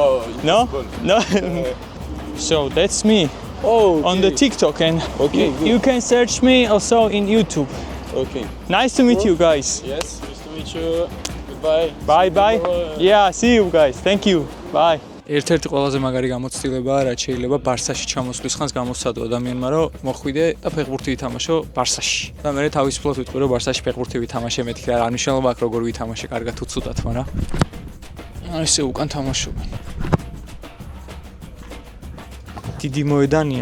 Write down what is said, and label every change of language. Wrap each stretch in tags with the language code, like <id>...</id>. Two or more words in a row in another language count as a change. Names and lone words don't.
<en>No? Football. No? So that's me. Oh, On the TikTok and Okay, good. you can search me also in YouTube. Okay. Nice to meet you guys. Yes, nice to meet you. Goodbye. Bye. Tomorrow, Yeah, see you guys. Thank you. Bye.</en> <ka>ერთ-ერთი ყველაზე მაგარი გამოცდილებაა, რაც შეიძლება ბარსაში ჩამოსვლის ხანს გამოსცადო ადამიანმა, რომ მოხვიდე და ფეხბურთი ვითამაშო ბარსაში. და მე თავისუფლად ვიტყვი, რომ ბარსაში ფეხბურთი ვითამაშე, მეთქი რა მნიშვნელობა აქვს როგორ ვითამაშე, კარგად თუ ცუდად, მაგრამ ესე უკან თამაშობენ. დიდი მოედანია.</ka>